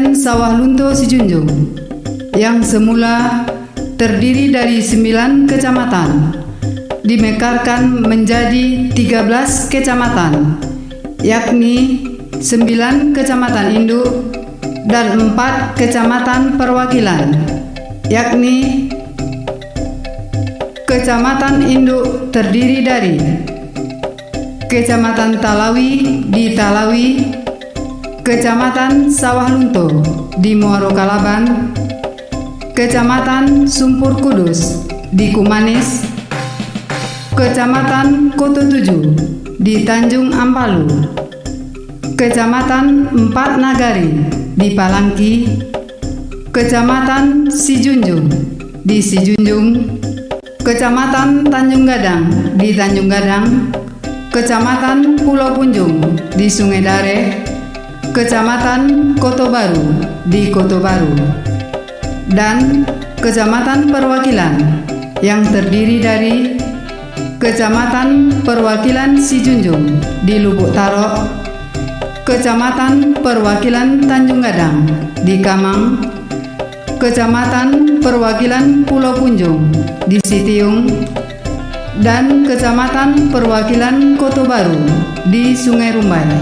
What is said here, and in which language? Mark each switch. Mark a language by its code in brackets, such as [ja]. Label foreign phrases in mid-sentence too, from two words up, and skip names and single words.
[id] Sawah Lunto Sijunjung yang semula terdiri dari 9 kecamatan dimekarkan menjadi 13 kecamatan, yakni 9 kecamatan induk dan 4 kecamatan perwakilan, yakni Kecamatan induk terdiri dari Kecamatan Talawi di Talawi, Kecamatan Sawah Lunto di Muaro Kalaban, Kecamatan Sumpur Kudus di Kumanis, Kecamatan Koto Tujuh di Tanjung Ampalu, Kecamatan Empat Nagari di Palangki, Kecamatan Sijunjung di Sijunjung, Kecamatan Tanjung Gadang di Tanjung Gadang, Kecamatan Pulau Punjung di Sungai Dare, Kecamatan Koto Baru di Koto Baru, dan Kecamatan Perwakilan yang terdiri dari Kecamatan Perwakilan Sijunjung di Lubuk Tarok, Kecamatan Perwakilan Tanjung Gadang di Kamang, Kecamatan Perwakilan Pulau Punjung di Sitiung, dan Kecamatan Perwakilan Koto Baru di Sungai Rumbai.